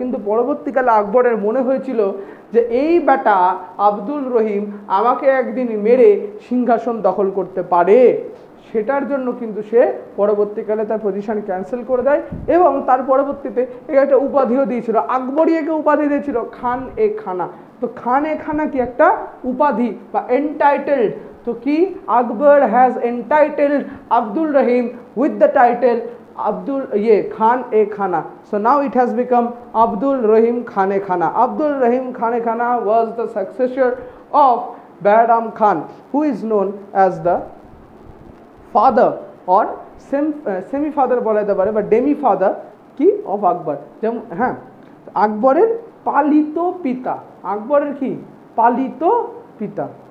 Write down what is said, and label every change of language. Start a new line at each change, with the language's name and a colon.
Bangla: কিন্তু পরবর্তীকালে আকবরের মনে হয়েছিল যে এই বেটা আব্দুল রহিম আমাকে একদিন মেরে সিংহাসন দখল করতে পারে, সেটার জন্য কিন্তু সে পরবর্তীকালে তার পজিশন ক্যান্সেল করে দেয় এবং তার পরবর্তীতে একটা উপাধিও দিয়েছিল, আকবরই একে উপাধি দিয়েছিল খান এ খানা। তো খান এ খানা কি? একটা উপাধি বা
English: Entitled.
Bangla: তো কি?
English: Akbar has entitled Abdul Rahim with the title Abdul Khan e Khana. So now it has become Abdul Rahim Khan e Khana. Abdul Rahim Khan e Khana was the successor of Behram Khan, who is known as the father or semi father
Bangla: bola jete pare,
English: but demi father ki of Akbar.
Bangla: যেমন হ্যাঁ, আকবরের পালিত পিতা, আকবরের কি? পালিত পিতা।